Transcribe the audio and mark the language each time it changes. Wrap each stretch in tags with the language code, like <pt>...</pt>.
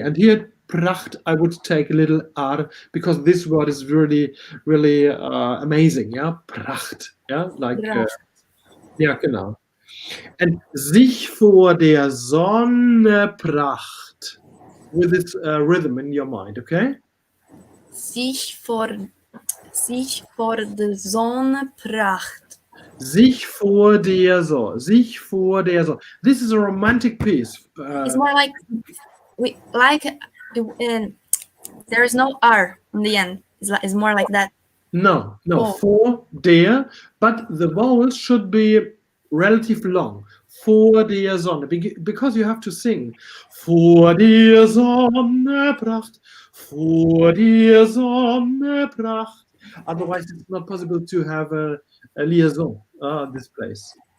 <en>And here, pracht, I would take a little R because this word is really, really amazing. Yeah, pracht. Yeah, like.</en> <de>Ja, genau. And sich vor der Sonne pracht.</de> <en>With this rhythm in your mind, okay?</en> <de>Sich vor der Sonne pracht. Sich vor der Sonne. Sich vor der Sonne.</de> <en>This is a romantic piece. It's more like there is no R in the end. It's more like that. No, Oh. vor der, but the vowels should be relatively long. Vor der Sonne, because you have to sing.</en> <de>Vor der Sonne pracht, vor der Sonne pracht.</de> <en>Otherwise, it's not possible to have a liaison this place.</en>